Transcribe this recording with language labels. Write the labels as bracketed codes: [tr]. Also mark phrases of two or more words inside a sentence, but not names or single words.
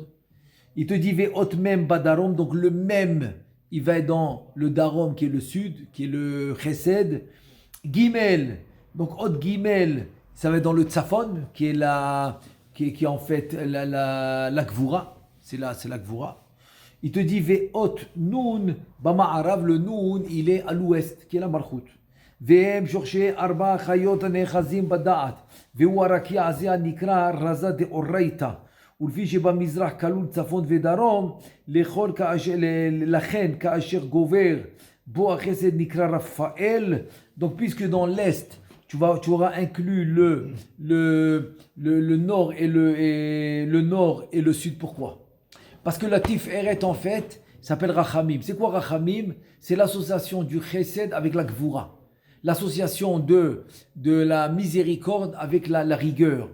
[fr] Il te dit [he] ואות מם בדרום, [fr] donc le même, il va être dans le Darom qui est le sud, qui est le Chesed. Gimel, donc [he] אות גימל, [fr] ça va être dans le Tzafon, qui est en fait la Gvura. C'est la Gvura. Il te dit [he] ואות נון במערב, [fr] le Nun, il est à l'ouest, qui est la Malchut. [he] והם שורשי 4 חיות הנאחזים בדעת, והוא הרקיע הזה הנקרא רזה דאורייתא, ולפי שבמזרח כלול צפון ודרום, לכן כאשר גובר בו החסד נקרא רפאל. [fr] Donc puisque dans l'est tu auras inclus le nord et le nord et le sud. Pourquoi? Parce que la Tiferet en fait s'appelle Rachamim. C'est quoi Rachamim? C'est l'association du Chesed avec la Gvura. L'association de la miséricorde avec la rigueur.